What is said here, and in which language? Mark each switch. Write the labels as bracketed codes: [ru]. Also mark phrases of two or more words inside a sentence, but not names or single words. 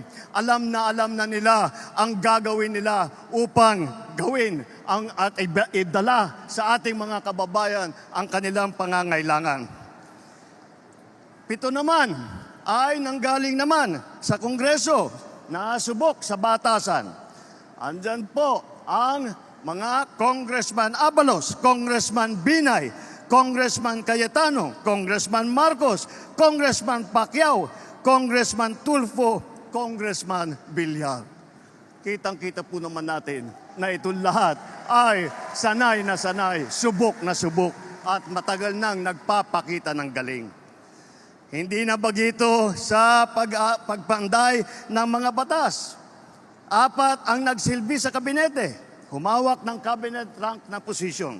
[tl] Alam na nila ang gagawin nila upang gawin at idala sa ating mga kababayan ang kanilang pangangailangan. 7 naman ay nanggaling naman sa Kongreso na subok sa batasan. Andyan po ang mga Congressman Abalos, Congressman Binay, Congressman Cayetano, Congressman Marcos, Congressman Pacquiao, Congressman Tulfo, Congressman Villar. Kitang-kita po naman natin na itong lahat ay sanay na sanay, subok na subok at matagal nang nagpapakita ng galing. Hindi na bagito sa pagpanday ng mga batas. 4 ang nagsilbi sa kabinete. Humawak ng [en] cabinet rank [tl] na posisyon.